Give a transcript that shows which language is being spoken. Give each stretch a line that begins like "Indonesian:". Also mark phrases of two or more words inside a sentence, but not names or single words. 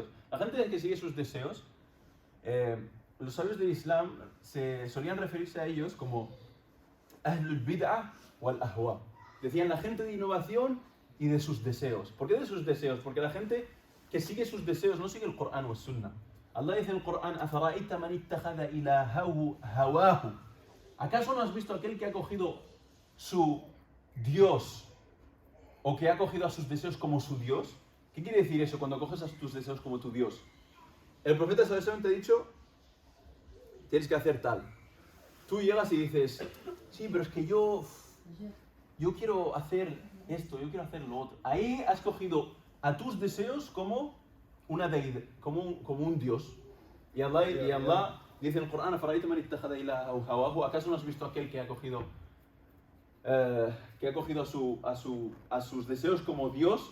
Spanish: La gente que sigue sus deseos, los sabios del Islam se solían referirse a ellos como
Arabic: أهل البدعة والأهواء.
Spanish: Decían la gente de innovación y de sus deseos. ¿Por qué de sus deseos? Porque la gente que sigue sus deseos no sigue el Corán o el Sunnah. Allah dice en el Corán,
Arabic: أَفَرَأَيْتَ مَنِ اتَّخَذَ إِلَهَهُ هَوَاهُ.
Spanish: ¿Acaso no has visto aquel que ha cogido su Dios o que ha cogido a sus deseos como su Dios? ¿Qué quiere decir eso cuando coges a tus deseos como tu Dios? El profeta
Arabic: صلى الله عليه وسلم
Spanish: te ha dicho, tienes que hacer tal. Tú llegas y dices, sí, pero es que yo quiero hacer esto, yo quiero hacer lo otro. Ahí has cogido a tus deseos como una deidad, como un Dios. Y Allah dice en el Corán, ¿acaso no has visto aquel que ha cogido a sus deseos como Dios?